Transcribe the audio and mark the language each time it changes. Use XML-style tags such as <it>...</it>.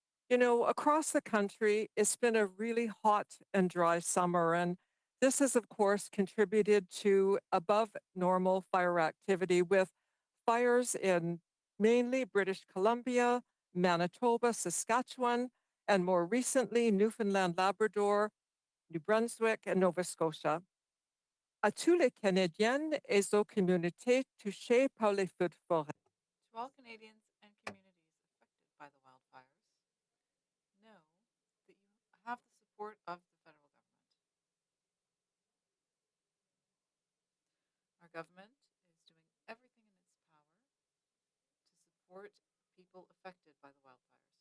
<en>You know, across the country, it's been a really hot and dry summer, and this has, of course, contributed to above normal fire activity with fires in mainly British Columbia, Manitoba, Saskatchewan, and more recently, Newfoundland, Labrador, New Brunswick, and Nova Scotia.</en> <fr>À tous les Canadiens et aux communautés touchées par les feux de forêt.</fr> <en>To all Canadians and communities affected by the wildfires, know that you have the support of the federal government. Our government is doing everything in its power to support people affected by the wildfires.</en>